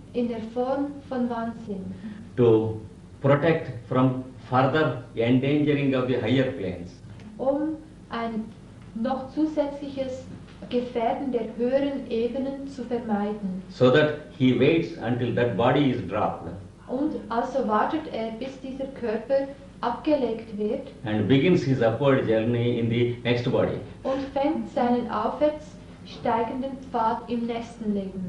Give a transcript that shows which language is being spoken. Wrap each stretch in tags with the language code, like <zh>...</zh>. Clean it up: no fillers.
<de>in der Form von Wahnsinn,</de> <en>to protect from further endangering of the higher planes.</en> <de>ein noch zusätzliches Gefährden der höheren Ebenen zu vermeiden.</de> <en>So that he waits until that body is dropped</en> <de>Und also wartet er, bis dieser Körper abgelegt wird</de> <en>and begins his upward journey in the next body.</en> <de>und fängt seinen aufwärts steigenden Pfad im nächsten Leben.</de>